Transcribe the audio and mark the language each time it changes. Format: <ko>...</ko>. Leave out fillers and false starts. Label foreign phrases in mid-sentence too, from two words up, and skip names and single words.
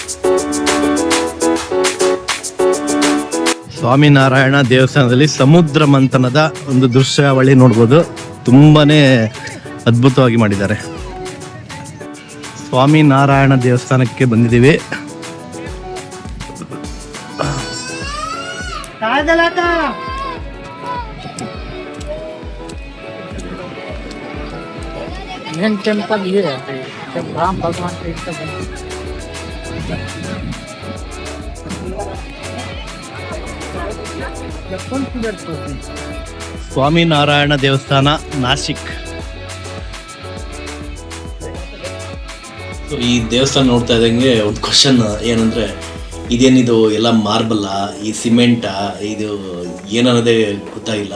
<kn>ಸ್ವಾಮಿನಾರಾಯಣ ದೇವಸ್ಥಾನದಲ್ಲಿ ಸಮುದ್ರ ಮಂಥನದ ಒಂದು ದೃಶ್ಯಾವಳಿ ನೋಡ್ಬೋದು. ತುಂಬಾನೇ ಅದ್ಭುತವಾಗಿ ಮಾಡಿದ್ದಾರೆ. ಸ್ವಾಮಿನಾರಾಯಣ ದೇವಸ್ಥಾನಕ್ಕೆ ಬಂದಿದ್ದೀವಿ.</kn> <en>main temple</en> <hi>ये है जब राम भगवान के</hi> <kn>ಸ್ವಾಮಿನಾರಾಯಣ ದೇವಸ್ಥಾನ ನಾಶಿಕ್. ಈ ದೇವಸ್ಥಾನ ನೋಡ್ತಾ ಇದ್ದಂಗೆ ಒಂದು ಕ್ವಶನ್ ಏನಂದ್ರೆ, ಇದೇನಿದು ಎಲ್ಲ ಮಾರ್ಬಲ್ಲ, ಈ ಸಿಮೆಂಟಾ, ಇದು ಏನನ್ನೋದೇ ಗೊತ್ತಾಗಿಲ್ಲ.</kn>